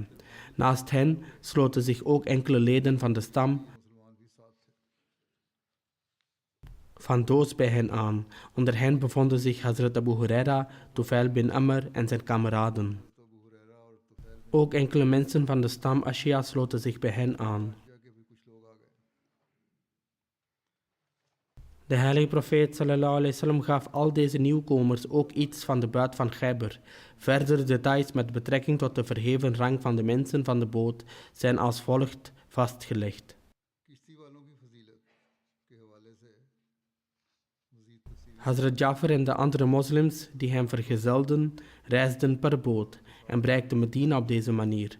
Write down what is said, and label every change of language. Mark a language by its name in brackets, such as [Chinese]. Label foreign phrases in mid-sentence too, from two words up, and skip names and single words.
[Dutch] Naast hen sloten zich ook enkele leden van de stam van Doos bij hen aan. Onder hen bevonden zich Hazrat Abu Huraira, Tufail bin Amr en zijn kameraden. Ook enkele mensen van de stam Ashia sloten zich bij hen aan. De heilige profeet [Arabic] صلى الله عليه وسلم [Dutch] gaf al deze nieuwkomers ook iets van de buit van Khaybar. Verdere details met betrekking tot de verheven rang van de mensen van de boot zijn als volgt vastgelegd. Hazrat Jafar en de andere moslims die hem vergezelden, reisden per boot en bereikten Medina op deze manier.